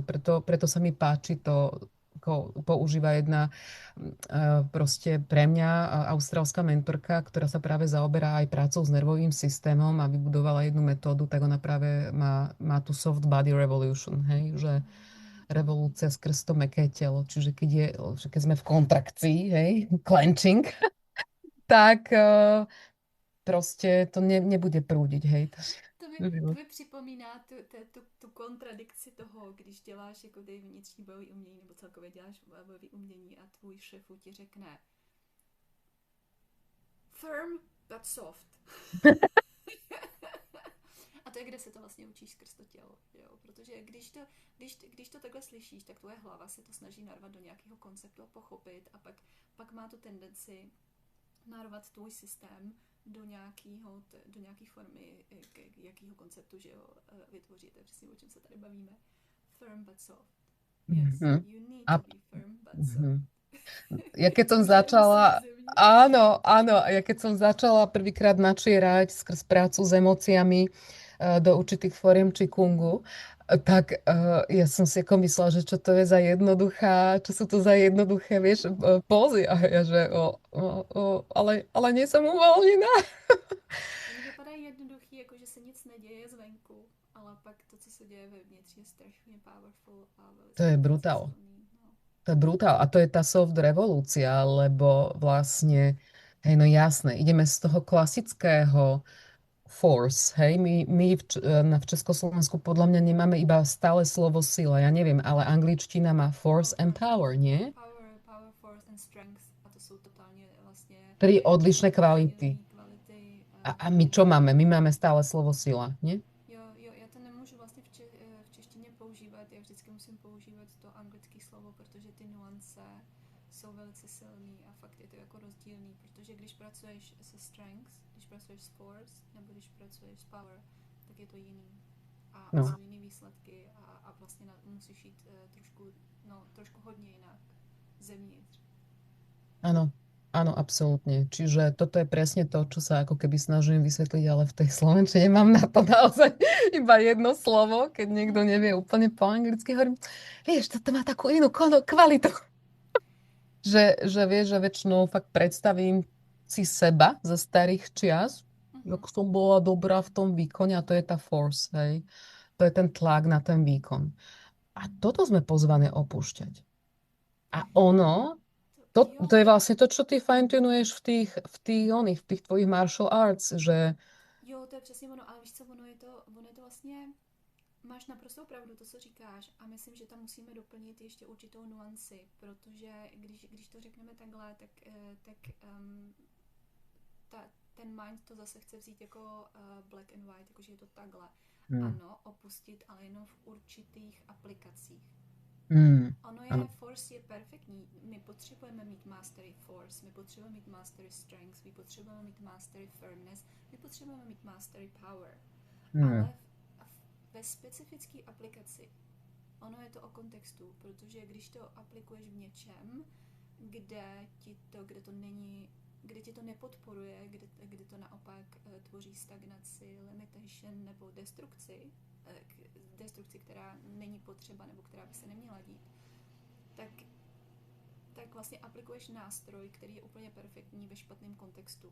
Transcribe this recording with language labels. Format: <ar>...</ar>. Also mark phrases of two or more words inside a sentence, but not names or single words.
<sk>Preto sa mi páči to, ako používa jedna proste pre mňa austrálska mentorka, ktorá sa práve zaoberá aj prácou s nervovým systémom a vybudovala jednu metódu, tak ona práve má tú</sk> <en>soft body revolution,</en> <sk>hej, že revolúcia skrz to mäkké telo. Čiže keď sme v kontrakcii, hej, clenching, tak proste to nebude prúdiť, hej.</sk> <cs>To mi mi připomíná tu kontradikci toho, když děláš jako ty vnitřní bojové umění, nebo celkově děláš bojové umění a tvůj šéfu ti řekne</cs> <en>firm but soft.</en> <cs>A to je, kde se to vlastně učíš skrz to tělo, jo? Protože když to takhle slyšíš, tak tvoje hlava se to snaží narvat do nějakého konceptu a pochopit a pak má tu tendenci narvat tvůj systém do nějaký formy, jakého konceptu, že jo, vytvoříte, přesně o čem se tady bavíme.</cs> <en>Firm but soft. Yes, you need to be firm but soft.</en> <sk>Ja keď som začala, áno, ja keď som začala prvýkrát načierať skrz prácu s emóciami do určitých foriem Qigongu, tak ja som si ako myslela, že čo to je za čo sú to za jednoduché, vieš, pózy. A ja, že ale nie som uvoľnená.</sk> <cs>Oni vypadají jednoduchý, jako že se nic neděje zvenku, ale pak to, co se děje vevnitř, je strašně powerful a velice To je brutál. silný, no. To je brutál.</cs> <sk>A to je tá soft revolúcia, lebo vlastne, hej, no jasné, ideme z toho klasického force, hej, my v Československu podľa mňa nemáme iba stále slovo sila, ja neviem, ale angličtina má</sk> <en>force and power,</en> <sk>nie?</sk> <en>Power, force and strength.</en> <cs>A to jsou totálně vlastně</cs> <sk>Tri odlišné kvality.</sk> <cs>kvality.</cs> <sk>A my čo máme? My máme stále slovo sila, nie?</sk> <cs>Jo, já to nemůžu vlastně v češtině používat, já vždycky musím používat to anglické slovo, protože ty nuance jsou velice silný a fakt je to jako rozdílný, protože když pracuješ se strength, když pracuješ s force, nebo když pracuješ s power, tak je to jiný. A No. jsou jiný výsledky a vlastně musíš jít trošku hodně jinak zevnitř.</cs> <sk>Áno, absolútne. Čiže toto je presne to, čo sa ako keby snažím vysvetliť, ale v tej slovenčine mám na to naozaj iba jedno slovo, keď niekto nevie úplne po anglicky, hovorím, vieš, toto má takú inú kvalitu. Že vieš, že väčšinou fakt predstavím si seba zo starých čias, ako som bola dobrá v tom výkone a to je tá force, hej. To je ten tlak na ten výkon. A toto sme pozvané opúšťať. A ono, to je vlastne to, čo ty fine-tunuješ v tých tvojich</sk> <en>martial arts,</en> <sk>že</sk> <cs>Jo, to je přesně ono, ale víš co, ono je to vlastně, máš naprostou pravdu to, co říkáš a myslím, že tam musíme doplnit ještě určitou nuanci, protože když to řekneme takhle, ten mind to zase chce vzít jako</cs> <en>black and white,</en> <cs>jakože je to takhle. Ano, opustit, ale jenom v určitých aplikacích. Ono je, force je perfektní, my potřebujeme mít</cs> <en>mastery force,</en> <cs>my potřebujeme mít</cs> <en>mastery strength,</en> <cs>my potřebujeme mít</cs> <en>mastery firmness,</en> <cs>my potřebujeme mít</cs> <en>mastery power.</en> <cs>Ale ve specifické aplikaci, ono je to o kontextu, protože když to aplikuješ v něčem, kde ti to nepodporuje, kde to naopak tvoří stagnaci, limitation nebo destrukci, která není potřeba nebo která by se neměla dít, tak vlastně aplikuješ nástroj, který je úplně perfektní ve špatném kontextu.</cs>